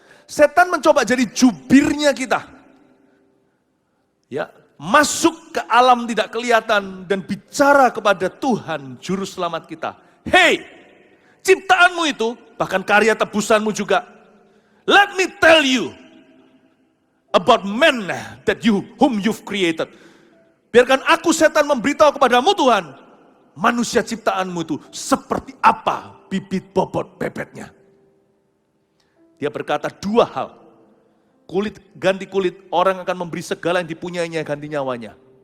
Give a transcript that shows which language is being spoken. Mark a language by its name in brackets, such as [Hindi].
[Indonesian] Setan mencoba jadi jubirnya kita. Ya, masuk ke alam tidak kelihatan dan bicara kepada Tuhan juru selamat kita. Hey, ciptaanmu itu, bahkan karya tebusanmu juga. [English] Let me tell you about men whom you've created. [Indonesian] Biarkan aku setan memberitahu kepadamu Tuhan, manusia ciptaanmu itu seperti apa bibit bobot bebetnya. Dia berkata dua hal, kulit ganti kulit, orang akan memberi segala yang dipunyainya ganti nyawanya.